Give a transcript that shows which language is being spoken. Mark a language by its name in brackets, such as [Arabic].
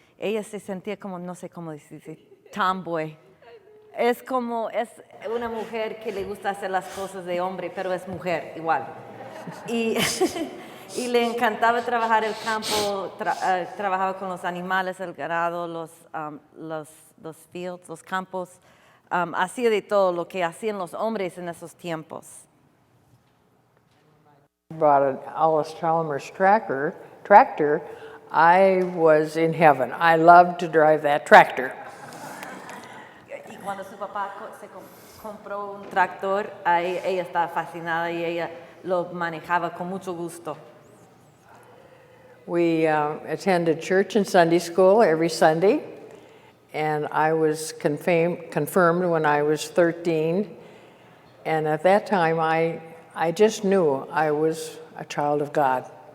[Spanish] Ella se sentía como, no sé cómo decirse, [English] tomboy. [Spanish] Es una mujer que le gusta hacer las cosas de hombre, pero es mujer igual. Y, y le encantaba trabajar el campo, trabajaba con los animales, el ganado, [English] los fields, [Spanish] los campos. Hacía de todo lo que hacían los hombres en esos tiempos. [English] Bought an Alice Chalmers tractor, I was in heaven. I loved to drive that tractor. [Spanish] Y cuando su papá se compró un tractor, ella estaba fascinada y ella lo manejaba con mucho gusto. [English] We attended church and Sunday school every Sunday, and I was confirmed when I was 13. And at that time, I just knew I was a child of God.